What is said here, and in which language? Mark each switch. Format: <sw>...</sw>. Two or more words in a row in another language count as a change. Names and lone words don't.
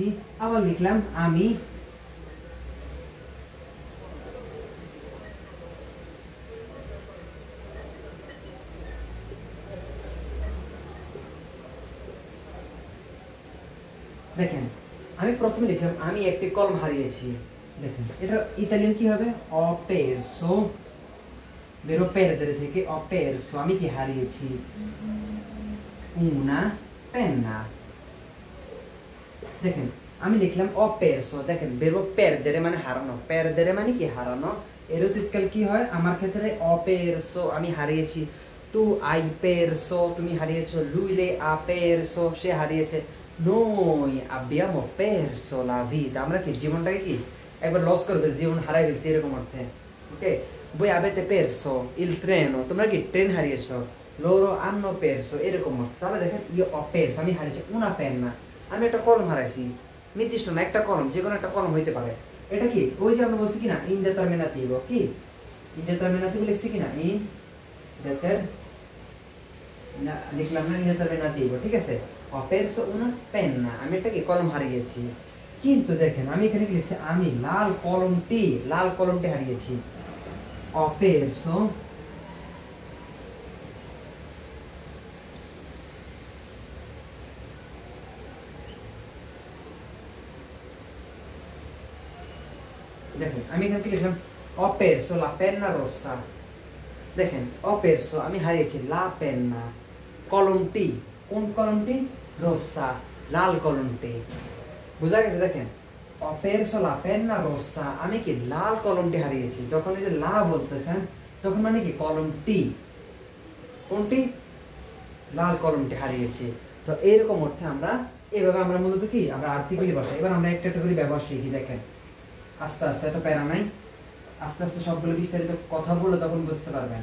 <bn>আবার লিখলাম আমি দেখেন আমি প্রথমে লিখলাম আমি একটি কলম হারিয়েছি। দেখেন এটা ইতালিয়ান কি হবে,</bn> <it>ho perso, verbo perdere</it> <bn>থেকে</bn> <it>ho perso,</it> <bn>আমি কি হারিয়েছি</bn> <it>una penna।</it> <bn>দেখেন আমি লিখলাম</bn> <it>ho perso.</it> <bn>দেখেন</bn> <it>verbo perdere</it> <bn>মানে হারানো, পেরদে মানে কি হারানো। এর অতীতকাল কি হয় আমার ক্ষেত্রে</bn> <it>ho perso,</it> <bn>আমি হারিয়েছি।</bn> <it>tu hai perso,</it> <bn>তুমি হারিয়েছো।</bn> <it>lui lei ha perso,</it> <bn>সে হারিয়েছে।</bn> <it>noi abbiamo perso la vita,</it> <bn>আমরা কি জীবনটাকে কি একবার লস করে ফেলছি, জীবন হারাই ফেলছি এরকম অর্থে। ওকে,</bn> <it>voi avete perso il treno,</it> <bn>তোমরা কি ট্রেন হারিয়েছো।</bn> <it>loro hanno perso</it> <bn>এরকম অর্থ। তাহলে দেখেন</bn> <it>io ho perso,</it> <bn>আমি হারিয়েছি</bn> <it>una penna,</it> <bn>আমি একটা কলম হারাইছি। নির্দিষ্ট না, একটা কলম, যে কোনো একটা কলম হইতে পারে। এটা কি ওই যে আমরা বলছি কিনা indeterminativo, কি indeterminativo লিখছি কিনা, লিখলাম না indeterminativo, ঠিক আছে।</bn> <it>ho perso una penna,</it> <bn>আমি একটা কি কলম হারিয়েছি। কিন্তু দেখেন আমি এখানে কি লিখছি, আমি লাল কলমটি হারিয়েছি।</bn> <it>ho perso</it> <bn>দেখেন আমি এখানে কি লিখলাম,</bn> <it>ho perso la penna rossa। দেখেন ho perso</it> <bn>আমি হারিয়েছি</bn> <it>la penna,</it> <bn>কলমটি। কোন কলমটি? রোসা, লাল কলমটি। বুঝা গেছে? দেখেন</bn> <it>ho perso la penna rossa,</it> <bn>আমি কি লাল কলমটি হারিয়েছি। যখন এই যে লা বলতেছেন তখন মানে কি কলমটি, কোনটি? লাল কলমটি হারিয়েছি। তো এইরকম অর্থে আমরা এইভাবে আমরা মূলত কি আমরা আর্টিকেলই বসাই। এবার আমরা একটা একটা করে ব্যবহার শিখি। দেখেন আস্তে আস্তে, এত প্যারা নাই, আস্তে আস্তে সবগুলো বিস্তারিত কথা বললে তখন বুঝতে পারবেন।</bn>